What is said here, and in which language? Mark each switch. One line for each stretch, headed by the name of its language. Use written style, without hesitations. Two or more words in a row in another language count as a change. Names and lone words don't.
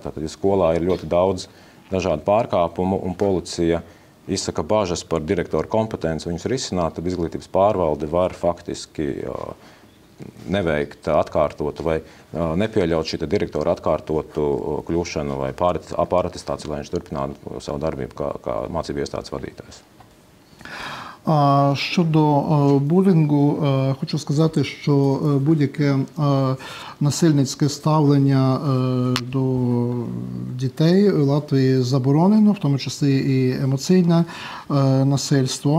Latvian: Tātad, ja skolā ir ļoti daudz dažādu pārkāpumu un policija izsaka bažas par direktoru kompetenci viņus risināt, tad izglītības pārvalde var faktiski neveikt atkārtotu vai nepieļaut šī direktora atkārtotu kļūšanu vai pāratestāciju, lai viņš turpinātu savu darbību kā mācību iestādes vadītājs.
Ukrainian: Щодо булінгу, хочу сказати, що будь-яке насильницьке ставлення до дітей в Латвії заборонено, в тому числі і емоційне насильство.